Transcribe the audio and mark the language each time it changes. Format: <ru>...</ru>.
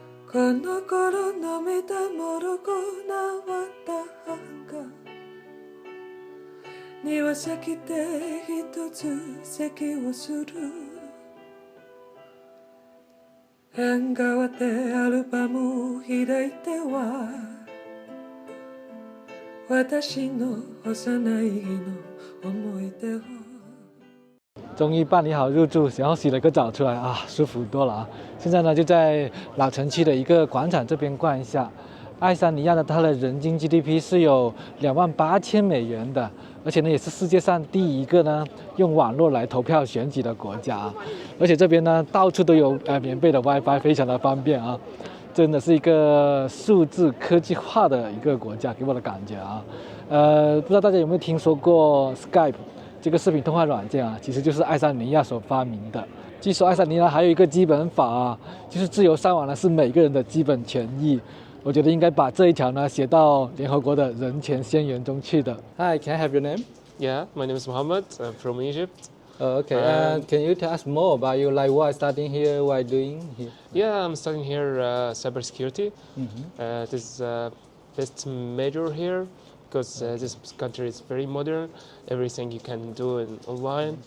<ja>この頃涙もろくなった葉が庭先で一つ咳をする縁側でアルバムを開いては私の幼い日の思い出を</ja> <zh>终于办理好入住，然后洗了个澡出来啊，舒服多了啊！现在呢就在老城区的一个广场这边逛一下。爱沙尼亚的它的人均 GDP 是有$28,000的，而且呢也是世界上第一个呢用网络来投票选举的国家，而且这边呢到处都有免费的 WiFi， 非常的方便啊！真的是一个数字科技化的一个国家，给我的感觉啊。不知道大家有没有听说过 Skype？ 这个视频通话软件啊，其实就是爱沙尼亚所发明的。据说爱沙尼亚还有一个基本法啊，就是自由上网呢是每个人的基本权益。我觉得应该把这一条呢写到联合国的人权宣言中去的。</zh> <en>Hi, can I have your name? Yeah, my name is Mohammed. I'm from Egypt. Okay. Can you tell us more about you? Like what studying here, what doing here? Yeah, I'm studying here cybersecurity. It is best major here. Because this country is very modern, everything you can do online.</en>